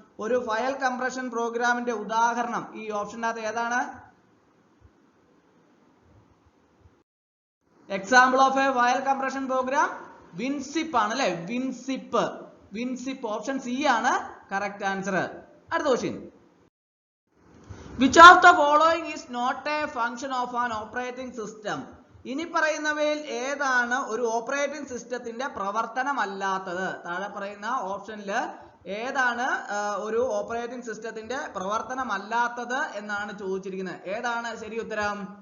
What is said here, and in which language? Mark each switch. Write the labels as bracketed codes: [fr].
[ml] ഒരു file compression പ്രോഗ്രാമിന്റെ ഉദാഹരണം ഈ ഓപ്ഷനകത്ത് ഏതാണ്? [en] example of a file compression program WinZip [ml] ആണ് അല്ലെ. വിൻസിപ്പ് ഓപ്ഷൻ സി ആണ് കറക്റ്റ് ആൻസർ. അടുത്ത question. [en] Which of the following is not a function of an operating system? [ml] ഇനി പറയുന്നവയിൽ ഏതാണ് ഒരു ഓപ്പറേറ്റിംഗ് സിസ്റ്റത്തിന്റെ പ്രവർത്തനമല്ലാത്തത്? താഴെ പറയുന്ന ഓപ്ഷനിൽ ഏതാണ് ഒരു ഓപ്പറേറ്റിംഗ് സിസ്റ്റത്തിന്റെ പ്രവർത്തനമല്ലാത്തത് എന്നാണ് ചോദിച്ചിരിക്കുന്നത്. ഏതാണ് ശരി ഉത്തരം?